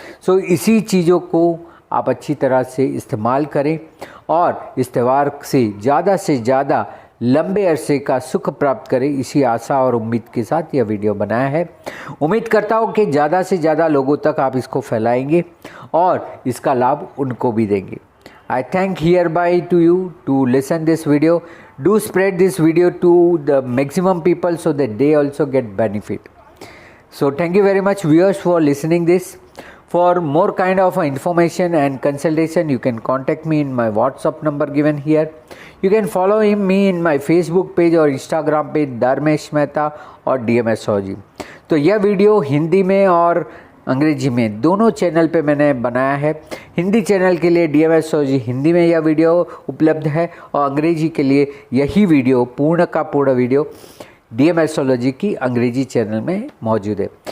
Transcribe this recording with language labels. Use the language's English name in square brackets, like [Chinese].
[Hindi] सो इसी चीज़ों को आप अच्छी तरह से इस्तेमाल करें और इस त्यौहार से ज़्यादा लंबे अरसे का सुख प्राप्त करें, इसी आशा और उम्मीद के साथ यह वीडियो बनाया है। उम्मीद करता हूँ कि ज़्यादा से ज़्यादा लोगों तक आप इसको फैलाएंगे और इसका लाभ उनको भी देंगे। [English] I thank hereby to you to listen this video. Do spread this video to the maximum people so that they also get benefit. So thank you very much viewers for listening this. For more kind of information and consultation, you can contact me in my WhatsApp number given here. You can follow me in my Facebook page और Instagram page Dharmesh Mehta और DMS Soji. [Hindi] तो यह video Hindi में और अंग्रेजी में दोनों channel पे मैंने बनाया है। हिंदी चैनल के लिए DMS सोजी हिंदी में यह वीडियो उपलब्ध है और अंग्रेजी के लिए यही वीडियो पूर्ण का पूर्ण वीडियो DMS सोलॉजी की अंग्रेजी चैनल में मौजूद है।